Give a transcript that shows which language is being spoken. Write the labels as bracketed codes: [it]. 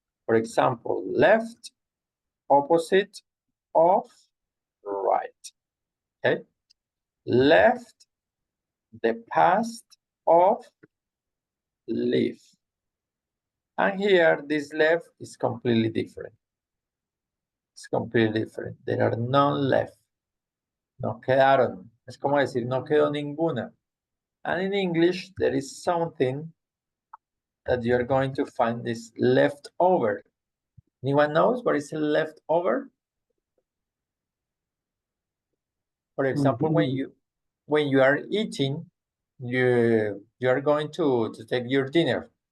[en] For example, left, opposite of, right. Okay. Left, the past of leave. And here, this left is completely different. It's completely different. There are none left. [es] No quedaron. Es como decir, no quedó ninguna. [en] And in English, there is something that you're going to find is leftover. Anyone knows what is a leftover? For example, when you are eating, you are going to take your dinner.